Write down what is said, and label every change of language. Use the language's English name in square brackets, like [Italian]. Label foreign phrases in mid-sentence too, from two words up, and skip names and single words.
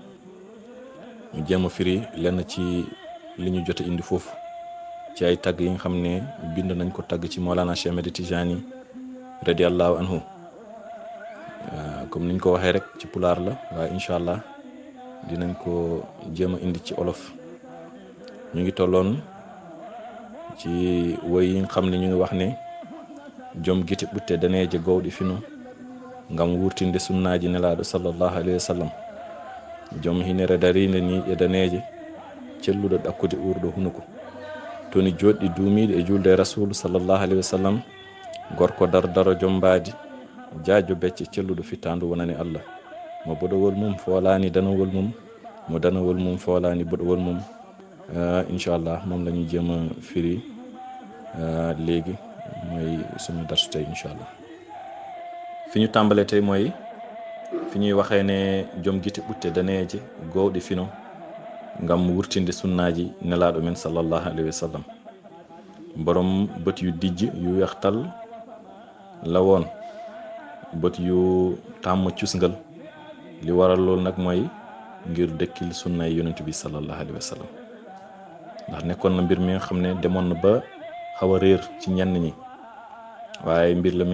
[Wolof] ñu jéem a firi lenn ci li ñu jot a indi foofu ci ay tagg yi nga xam ne bind nañ ko tagg ci Mawlana Cheikh Ahmed Tidiane [Arabic] رضي الله عنه [Wolof] comme niñ ko waxee rek ci pulaar la waaye [Arabic] إن شاء الله [Wolof] dinañ ko jéem a indi ci olof. ñu ngi tolloon ci woy yi nga xam ne ñu ngi wax ne [Fula] jom gite ɓutte daneeje gowɗe fino ngam wurtinde sunnaaji nelaaɗo [Arabic] صلى الله عليه وسلم [Fula] jom hinere darinde ni e daneeje celluɗo ɗakkude urɗo hunuko toni joɗɗi duumiɗe e julde rasulu [Arabic] صلى الله عليه وسلم [Fula] gorko dardaro jom mbaadi jaajo becce celluɗo fittandu wonani allah mo boɗowol mum foolani danowol mum mo danowol mum foolani boɗowol mum [Wolof] inchallah moom la ñuy jéem a firi léegi mooy suñu darsu tey inchallah fi ñu tàmbale tey mooy fi ñuy waxee ne [Fula] jom gite ɓutte daneeje gowɗe fino ngam wurtinde sunnaaji nelaaɗo men [Arabic] صلى الله عليه وسلم [Wolof] borom bët yu dijj yu weextal la woon bët yu tàmm cusngal li waral loolu nag mooy ngir dëkkil sunnaay yonent bi [Arabic] صلى الله عليه وسلم [Wolof] ndax nekkoon na mbir mi nga xam ne demoon na ba xaw a réer ci ñenn ñi waaye mbir la mi